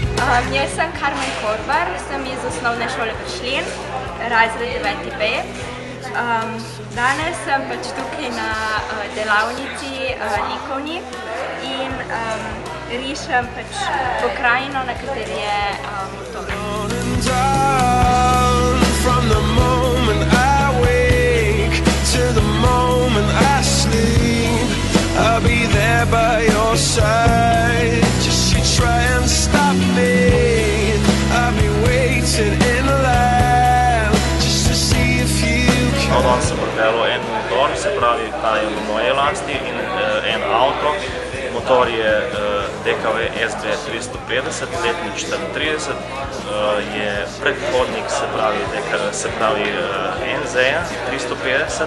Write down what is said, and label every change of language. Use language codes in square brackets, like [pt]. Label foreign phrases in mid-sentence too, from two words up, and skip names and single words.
[sl] Jaz sem Karmen Korbar, sem iz osnovne šole Bršljen, razred 9B. Danes sem pač tukaj na delavnici likovni in rišem pač pokrajino, na kateri je motor. [en] I'll be there by your side. Just you try and stop me. I'll be waiting in line just to see if you can. [sl] Danes sem pripeljal en motor, se pravi, ta je v moje lasti in en avto. Motor je DKV SB 350, letnik 34, je predhodnik, se pravi NZ 350.